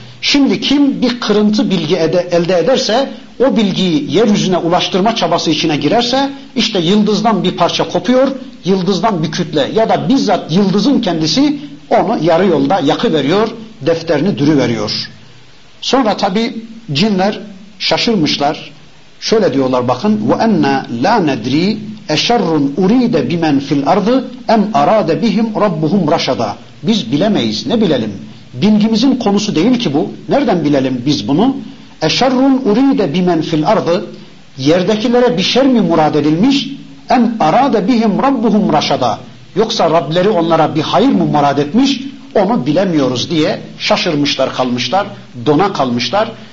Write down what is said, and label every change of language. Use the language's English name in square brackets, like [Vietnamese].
[Turkish] Şimdi kim bir kırıntı bilgi elde ederse, o bilgiyi yeryüzüne ulaştırma çabası içine girerse, işte yıldızdan bir parça kopuyor, yıldızdan bir kütle ya da bizzat yıldızın kendisi onu yarı yolda yakıveriyor, defterini dürüveriyor. Sonra tabi cinler şaşırmışlar. Şöyle diyorlar bakın, [Arabic] وَاَنَّا لَا نَدْرِي اَشَرٌ اُر۪يدَ بِمَنْ فِي الْاَرْضِ اَمْ اَرَادَ بِهِمْ رَبُّهُمْ رَشَدًا. [Turkish] Biz bilemeyiz, ne bilelim? Bilgimizin konusu değil ki bu. Nereden bilelim biz bunu? [Arabic] اَشَرٌ اُر۪يدَ بِمَنْ فِي الْاَرْضِ. [Turkish] Yerdekilere bir şer mi murad edilmiş? [Arabic] اَمْ اَرَادَ بِهِمْ رَبُّهُمْ رَشَدًا. [Turkish] Yoksa Rableri onlara bir hayır mı murad etmiş? Onu bilemiyoruz diye şaşırmışlar kalmışlar, dona kalmışlar.